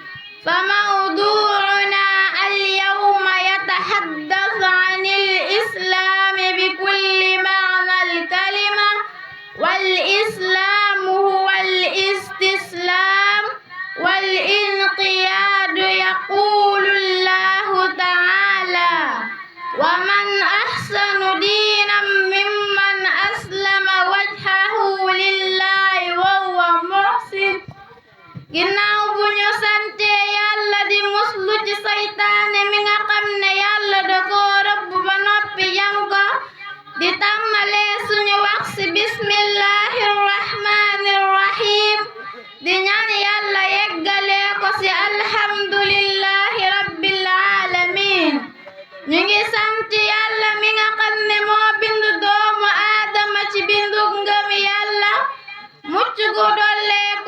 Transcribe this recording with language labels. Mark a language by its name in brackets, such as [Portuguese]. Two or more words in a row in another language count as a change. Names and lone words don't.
[Arabic] فموضوعنا اليوم يتحدث عن الإسلام بكل معنى الكلمة والإسلام هو الاستسلام والانقياد يقول الله تعالى ومن أحسن دينا ممن أسلم وجهه لله وهو محسن [Wolof] ginnaaw bu ñu sante yàlla di muslu ci saytaane mi nga xam ne yàlla da koo rëbb ba noppi jam ko di tàmmalee suñu wax ci bismillahi [Arabic] الرحمن الرحيم [Wolof] di ñaan yàlla yeggalee ko ci [Arabic] الحمد لله رب العالمين [Wolof] ñu ngi sant yàlla mi nga xam ne moo bind doomu aadama ci bindu ngëm yàlla mucc gu dolleeku